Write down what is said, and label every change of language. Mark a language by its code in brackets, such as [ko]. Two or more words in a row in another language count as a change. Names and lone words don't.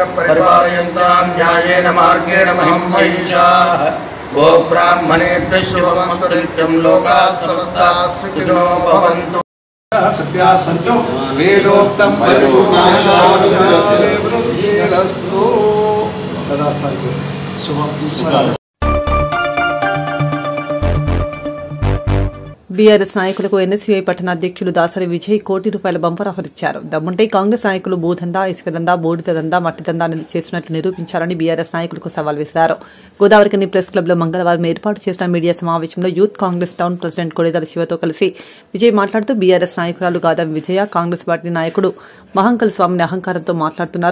[sa] परिपालयन्तां न्यायेन मार्गेण महिं महिषाः गो ब्राह्मणेभ्यः शुभमस्तु नित्यं लोकाः समस्ताः सुखिनो भवन्तु। सत्याः सन्तु वेदोक्तं परिपूर्णायुष्यवृद्धिरस्तु। तदास्तु शुभं ईश्वराय। [te] బీఆర్ఎస్ నాయకులకు ఎన్ఎస్యూఐ పట్టణ అధ్యక్షులు దాసరి విజయ్ కోటి రూపాయల బంపర్ ఆఫర్ ఇచ్చారు. దమ్ముంటే కాంగ్రెస్ నాయకులు భూదందా, ఇసుక దందా, బూడిద దందా, మట్టి దందా చేసినట్లు నిరూపించారని బీఆర్ఎస్ నాయకులకు సవాల్ విసిరారు. గోదావరికని ప్రెస్ క్లబ్ లో మంగళవారం ఏర్పాటు చేసిన మీడియా సమావేశంలో యూత్ కాంగ్రెస్ టౌన్ ప్రెసిడెంట్ కొడేదల శివతో కలిసి విజయ్ మాట్లాడుతూ బీఆర్ఎస్ నాయకురాలు గాదం విజయ కాంగ్రెస్ పార్టీ నాయకుడు మహంకల్ స్వామిని అహంకారంతో మాట్లాడుతున్నారు.